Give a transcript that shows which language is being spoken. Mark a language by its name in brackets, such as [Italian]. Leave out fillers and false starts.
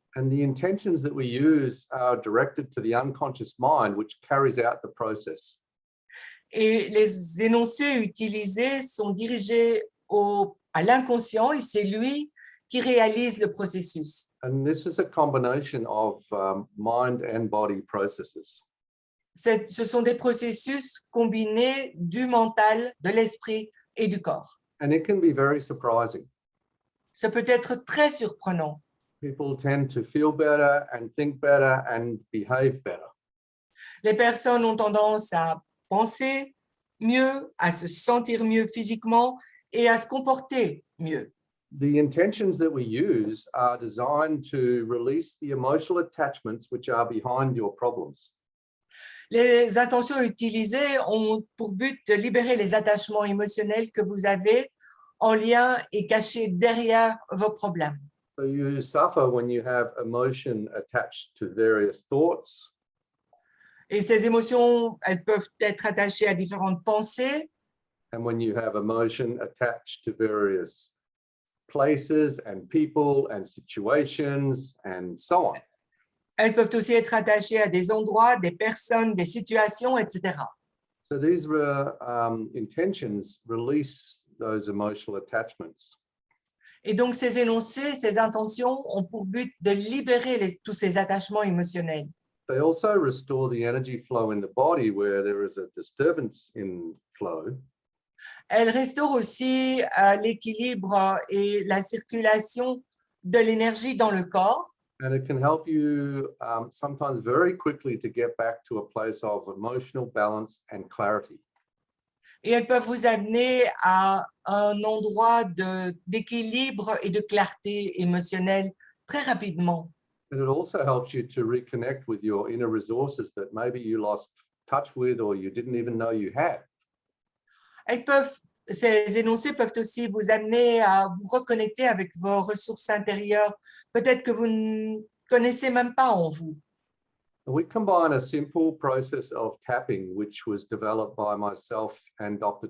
[English] And the intentions that we use are directed to the unconscious mind, which carries out the process. [French] Et les énoncés utilisés sont dirigés à l'inconscient et c'est lui qui réalise le processus. [English] And this is a combination of mind and body processes. [French] Ce sont des processus combinés du mental, de l'esprit et du corps. [English] And it can be very surprising. [French] Ça peut être très surprenant. [English] People tend to feel better and think better and behave better. [French] Les personnes ont tendance à penser mieux, à se sentir mieux physiquement et à se comporter mieux. [English] The intentions that we use are designed to release the emotional attachments which are behind your problems. [French] Les intentions utilisées ont pour but de libérer les attachements émotionnels que vous avez en lien et cachés derrière vos problèmes. [English] So you suffer when you have emotion attached to various thoughts. [French] Et ces émotions, elles peuvent être attachées à différentes pensées. [English] And when you have emotion attached to various places and people and situations and so on. [French] Elles peuvent aussi être attachées à des endroits, des personnes, des situations, etc. [English] So these intentions release those emotional attachments. [French] Et donc, ces énoncés, ces intentions ont pour but de libérer tous ces attachements émotionnels. [English] They also restore the energy flow in the body where there is a disturbance in flow. [French] Elles restaurent aussi l'équilibre et la circulation de l'énergie dans le corps. [English] And it can help you sometimes very quickly to get back to a place of emotional balance and clarity. [French] Et elles peuvent vous amener à un endroit d'équilibre et de clarté émotionnelle très rapidement. [English] And it also helps you to reconnect with your inner resources that maybe you lost touch with or you didn't even know you had. [French] Ces énoncés peuvent aussi vous amener à vous reconnecter avec vos ressources intérieures, peut-être que vous ne connaissez même pas en vous. [English] We combine a simple process of tapping, which was developed by myself and Dr.